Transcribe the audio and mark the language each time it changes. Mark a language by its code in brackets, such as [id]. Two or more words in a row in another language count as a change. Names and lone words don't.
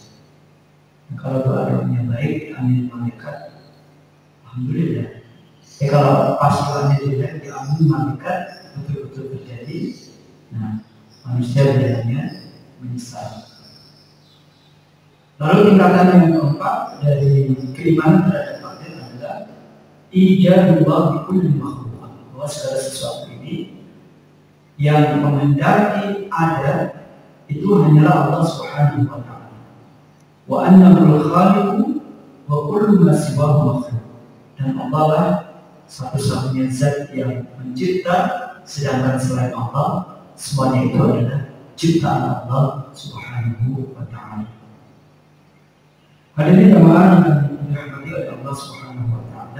[id] Nah, kalau doa-doanya baik, amin malaikat, alhamdulillah. Kalau pas doanya jelek, diambil malaikat, betul-betul terjadi. Nah, manusia biasanya menyesal. Lalu tingkatan yang keempat dari keimanan terhadap takdir adalah [ar] إيجاب الله بكل مخلوق, [id] bahwa segala sesuatu ini yang menghendaki ada itu hanyalah Allah [ar] سبحانه وتعالى. وأنه الخالق وكل ما سواه مخلوق. [id] Dan Allah lah satu-satunya zat yang mencipta, sedangkan selain Allah semuanya itu adalah ciptaan Allah [ar] سبحانه وتعالى. [id] Hadirin jamaah yang dirahmati oleh Allah [ar] سبحانه وتعالى.